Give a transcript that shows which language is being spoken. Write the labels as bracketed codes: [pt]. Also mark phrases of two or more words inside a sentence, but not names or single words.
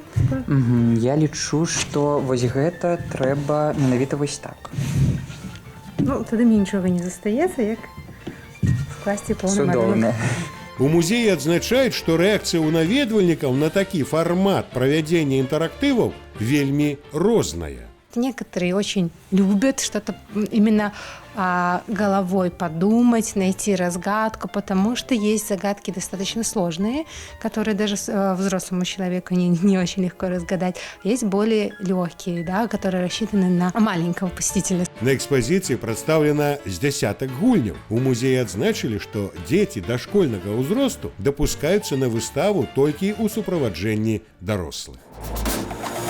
[be] Я лічу, што вось гэта трэба менавіта вось так. Ну, тады мне нічога не застаецца, як скласці поўны малюнак. У музеі адзначаюць, што рэакцыя ў наведвальнікаў на такі фармат правядзення інтэрактываў вельмі розная. [ru] Некоторые очень любят что-то именно головой подумать, найти разгадку, потому что есть загадки достаточно сложные, которые даже взрослому человеку не очень легко разгадать. Есть более легкие, да, которые рассчитаны на маленького посетителя. [be] На экспозіцыі прадстаўлена з дзясятак гульняў. У музеі адзначылі, што дзеці дашкольнага ўзросту дапускаюцца на выставу толькі ў суправаджэнні дарослых.